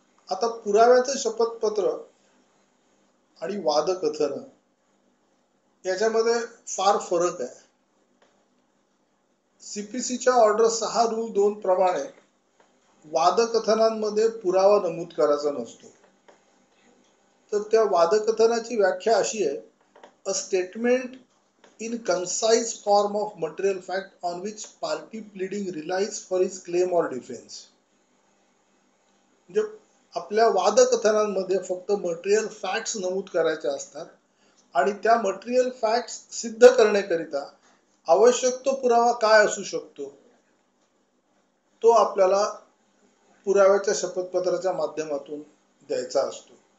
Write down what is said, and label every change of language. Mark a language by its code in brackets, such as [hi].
[mr] आता पुराव्याचं शपथपत्र आणि वादकथन याच्यामध्ये फार फरक आहे. सीपीसीच्या ऑर्डर 6 रूल 2 प्रमाणे वादकथनांमध्ये पुरावा नमूद करायचा नसतो. तर त्या वादकथनाची व्याख्या अशी आहे, [en] A statement in concise form of material fact on which party pleading relies for his claim or defense. [mr] म्हणजे आपल्या वादकथनांमध्ये फक्त मटेरियल फॅक्ट्स नमूद करायचे असतात आणि त्या मटेरियल फॅक्ट्स सिद्ध करण्याकरिता आवश्यक तो पुरावा काय असू शकतो तो आपल्याला पुराव्याच्या शपथपत्राच्या माध्यमातून द्यायचा असतो.